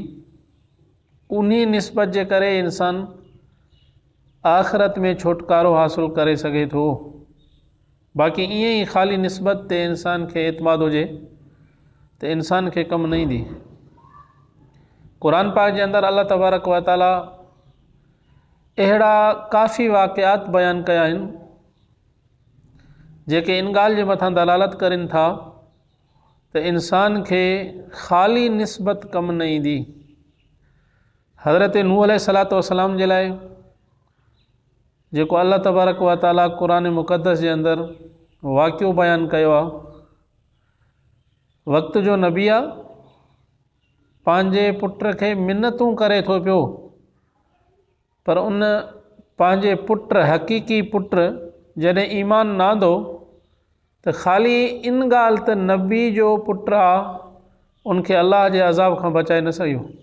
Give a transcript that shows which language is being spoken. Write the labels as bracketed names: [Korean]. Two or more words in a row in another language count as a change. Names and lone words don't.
[Sindhi] उन्ही निस्बत जे करे इंसान आख़िरत में छुटकारो हासिल करे सघे थो। बाक़ी ईअं ई ख़ाली निस्बत ते इंसान खे एतमाद हुजे त इंसान खे कमु न ईंदी। क़ुरान पाक जे अंदरि [Arabic] الله تبارك وتعالى [Sindhi] अहिड़ा काफ़ी वाक़िआत बयानु कया आहिनि जेके इन ॻाल्हि जे मथां दलालत करनि था त इंसान खे ख़ाली निस्बत कमु न ईंदी। हज़रत नूह [Arabic] عليه الصلاة والسلام [Sindhi] जे लाइ जेको [Arabic] الله تبارك وتعالى [Sindhi] क़ुरान मुक़द्दस जे अंदरि वाक़ियो बयानु कयो आहे, वक़्त जो नबी आहे, पंहिंजे पुट खे मिन्नतूं करे थो पियो, पर उन पंहिंजे पुट हक़ीक़ी पुट जॾहिं ईमान न आंदो त ख़ाली इन ॻाल्हि त नबी जो पुटु आहे उनखे अल्लाह जे अज़ाब खां बचाए न सघियो।